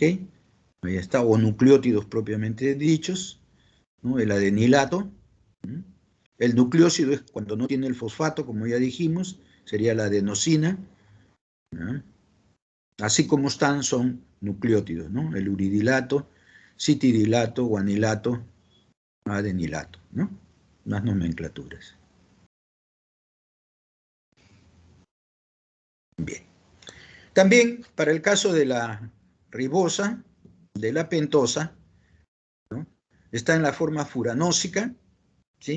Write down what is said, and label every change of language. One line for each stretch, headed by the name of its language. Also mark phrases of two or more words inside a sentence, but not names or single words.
Spanish: Ahí está, o nucleótidos propiamente dichos, ¿no? El adenilato. El nucleósido es cuando no tiene el fosfato, como ya dijimos, sería la adenosina, ¿no? Así como están, son nucleótidos, ¿no? El uridilato, citidilato, guanilato, adenilato, ¿no? Las nomenclaturas. Bien. También, para el caso de la ribosa, de la pentosa, ¿no? Está en la forma furanósica, ¿sí?